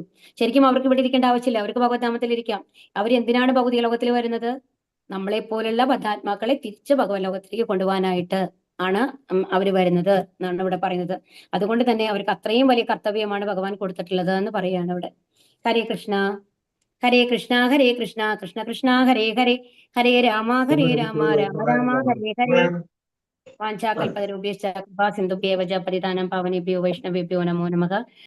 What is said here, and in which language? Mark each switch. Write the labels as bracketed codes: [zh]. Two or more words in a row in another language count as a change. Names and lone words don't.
[ml] ശരിക്കും അവർക്ക് ഇവിടെ ഇരിക്കേണ്ട ആവശ്യമില്ല, അവർക്ക് ഭഗവത്ധാമത്തിൽ ഇരിക്കാം. അവരെന്തിനാണ് ഭൗതിക ലോകത്തിൽ വരുന്നത്? നമ്മളെ പോലുള്ള ബദ്ധാത്മാക്കളെ തിരിച്ച് ഭഗവത് ലോകത്തിലേക്ക് കൊണ്ടുപോകാനായിട്ട് ആണ് അവർ വരുന്നത് എന്നാണ് ഇവിടെ പറയുന്നത്. അതുകൊണ്ട് തന്നെ അവർക്ക് അത്രയും വലിയ കർത്തവ്യമാണ് ഭഗവാൻ കൊടുത്തിട്ടുള്ളത് എന്ന് പറയാണ് ഇവിടെ. [sa] ഹരേ കൃഷ്ണ ഹരേ കൃഷ്ണ ഹരേ കൃഷ്ണ കൃഷ്ണ കൃഷ്ണ ഹരേ ഹരേ ഹരേ രാമ രാമ രാമ ഹരേ ഹരേ. വാഞ്ചാകൽപതരുഭ്യശ്ച കൃപാ സിന്ധുഭ്യേവ ച പതിതാനം പാവനേഭ്യോ വൈഷ്ണവേഭ്യോ നമോ നമഃ.